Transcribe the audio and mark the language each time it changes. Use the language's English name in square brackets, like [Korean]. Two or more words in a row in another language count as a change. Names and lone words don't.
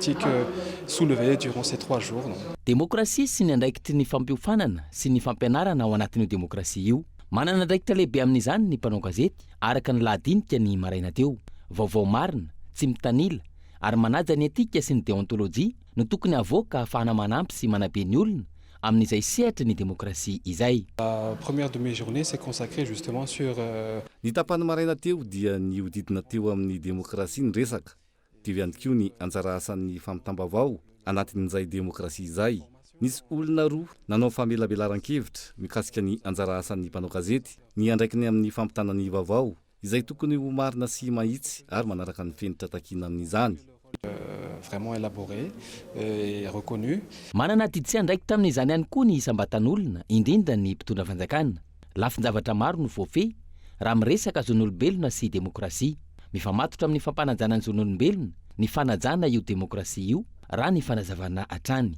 [Malagasy] demokrasia sy ny andraikitry ny fampiofanana sy ny fampianarana ao anatin'io demokrasia io manana andraikitra lehibe amin'izany ny mpanao gazety araka ny lahadinika ny maraina teo vaovao marina tsy mitanila ary manaja ny etika sy ny deontolojia no tokony avoaka ahafahana manampy sy manabe ny olona amin'izay sehatra ny demokrasia izay. [French] Première de mes journées c'est consacré justement sur [Malagasy] ny tapany maraina teo dia ny hodidina teo amin'ny demokrasia ny resaka dia ihany koa ny anjara asan'ny famitambavao anatin'izay demokrasia izay nisy olona roa nanao famelabelaran-kevitra mikasika ny anjara asan'ny mpanao gazety ny andraikiny amin'ny fampitanany vaovao izay tokony ho marina sy mahitsy ary manaraka ny fenitra takina amin'izany. [French] Vraiment élaboré et reconnu. [Malagasy] Manana titsy andraiky tamin'izany ihany koa ny isam-batan'olona indrindra ny mpitondra fanjakana. Lafin-javatra maro no voafehy raha miresaka zon'olombelona sy demokrasia. Mifamatotra amin'ny fampanajana ny zon'olombelona ny fanajana io demokrasia io raha ny fanazavana hatrany.